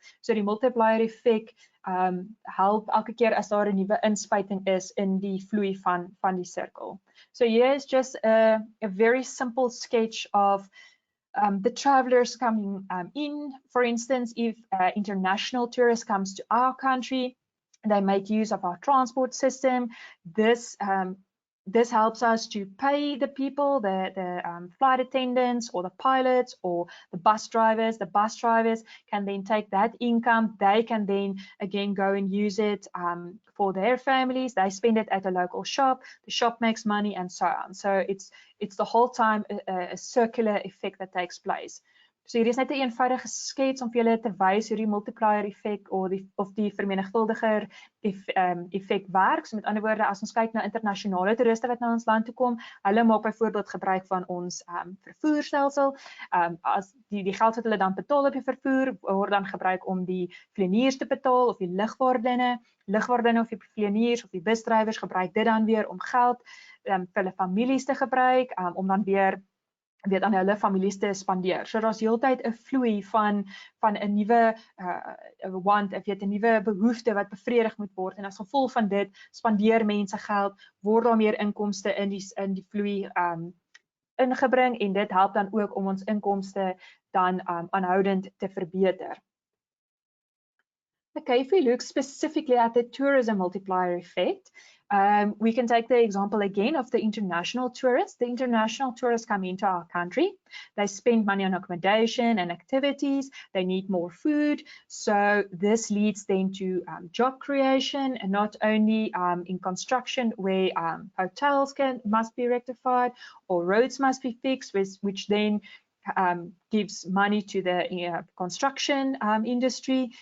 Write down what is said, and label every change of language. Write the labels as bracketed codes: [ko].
[af] So die multiplier effek help elke keer as daar 'n nuwe inspuiting is in die vloei van die sirkel. [en] So here is just a very simple sketch of the travelers coming in. For instance, if international tourist comes to our country, they make use of our transport system. This helps us to pay the people, the flight attendants or the pilots or the bus drivers. The bus drivers can then take that income. They can then again go and use it for their families. They spend it at a local shop. The shop makes money, and so on. So it's the whole time a circular effect that takes place. [af] So hier is net 'n eenvoudige skets om vir julle te wys hoe die multiplier effek of die vermenigvuldiger effek werk. So met ander woorde, as ons kyk na internasionale toeriste wat na ons land toe kom, hulle maak byvoorbeeld gebruik van ons vervoerstelsel. As die geld wat hulle dan betaal op die vervoer word dan gebruik om die vlieëniers te betaal, of die lugvaardinne of die vlieëniers of die busdrywers gebruik dit dan weer om geld vir hulle families te gebruik, om dan weer aan hulle families te spandeer. So daar's heeltyd 'n vloei van 'n nuwe want, weet 'n nuwe behoefte wat bevredig moet word, en as gevolg van dit spandeer mense geld, word daar meer inkomste in die vloei ingebring, en dit help dan ook om ons inkomste dan aanhoudend te verbeter. [en] Okay, if we look specifically at the tourism multiplier effect, we can take the example again of the international tourists. The international tourists come into our country. They spend money on accommodation and activities. They need more food. So this leads then to job creation, and not only in construction, where hotels must be rectified or roads must be fixed, which then gives money to the construction industry.